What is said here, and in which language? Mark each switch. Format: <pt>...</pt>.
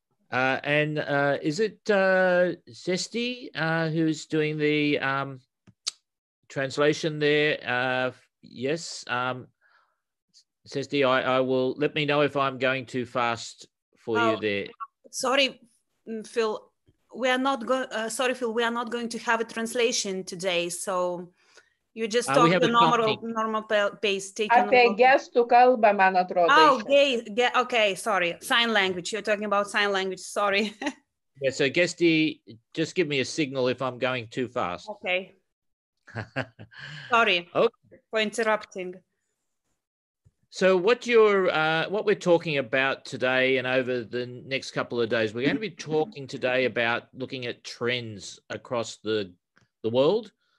<en>And is it Zesti who's doing the translation there? Yes. Zesti, I will, let me know if I'm going too fast for you there. Sorry, Phil. We are not going. Sorry, Phil. We are not going to have a translation today, so you just talk the normal pace.</en> <lt>Apie gestų kalbą, man atrodo.</lt> <en>Oh, okay. Sorry, sign language. You're talking about sign language. Sorry. Yeah. So, Gesti, just give me a signal if I'm going too fast. Okay. Sorry for interrupting. So what we're talking about today and over the next couple of days, we're going to be talking today about looking at trends across the world</en>